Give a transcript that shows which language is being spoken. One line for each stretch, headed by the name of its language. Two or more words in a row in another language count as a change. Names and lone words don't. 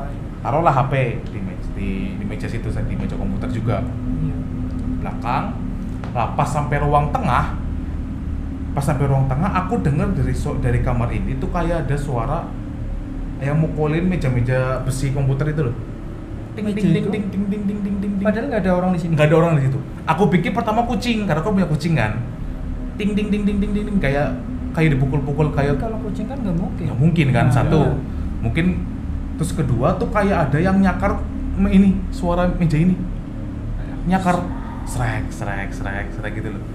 Indonesian: Taruhlah HP di meja situ, di meja komputer juga. iya. Belakang. Nah, pas sampai ruang tengah, aku dengar dari kamar ini tuh kayak ada suara yang mukulin meja-meja besi komputer itu loh. Ting Meja ting ting itu? ting ting ting ting ting ting. Padahal nggak ada orang di sini. Nggak ada orang di situ. Aku pikir pertama kucing, karena aku punya kucing kan. Ting ting ting ting ting ting ting, kayak dipukul-pukul Tapi kayak kalau kucing kan nggak mungkin. nggak mungkin kan. Nah, Satu iya. mungkin, terus kedua tuh kayak ada yang nyakar ini suara meja ini nyakar srek gitu loh.